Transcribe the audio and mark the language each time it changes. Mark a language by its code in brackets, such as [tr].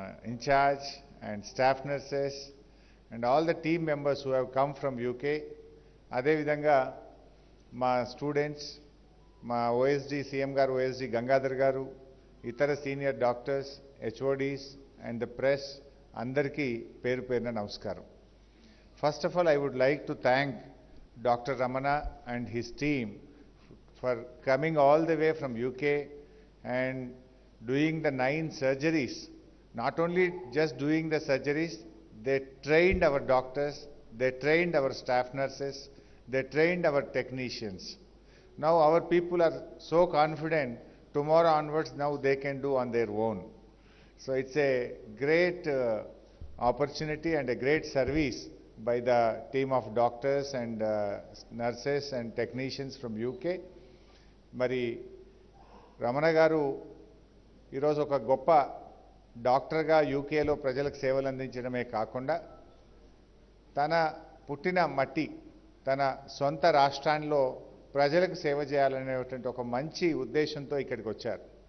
[en] In charge and staff nurses and all the team members who have come from UK. [te] అదేవిధంగా మా students, మా OSD CM గారు, OSD Gangadhar గారు, ఇతర senior doctors, HODs [en] and the press [te] అందరికీ పేరు పేరున నమస్కారం. [en] First of all, I would like to thank Dr. Ramana and his team for coming all the way from UK and doing the 9 surgeries. Not only just doing the surgeries, they trained our doctors, they trained our staff nurses, they trained our technicians. Now our people are so confident, tomorrow onwards now they can do on their own. So it's a great opportunity and a great service by the team of doctors and nurses and technicians from UK. [te] మరి రమణ గారు ఈరోజు ఒక గొప్ప డాక్టర్గా యూకేలో ప్రజలకు సేవలు అందించడమే కాకుండా తన పుట్టిన మట్టి, తన సొంత రాష్ట్రాల్లో ప్రజలకు సేవ చేయాలనేటువంటి ఒక మంచి ఉద్దేశంతో ఇక్కడికి వచ్చారు.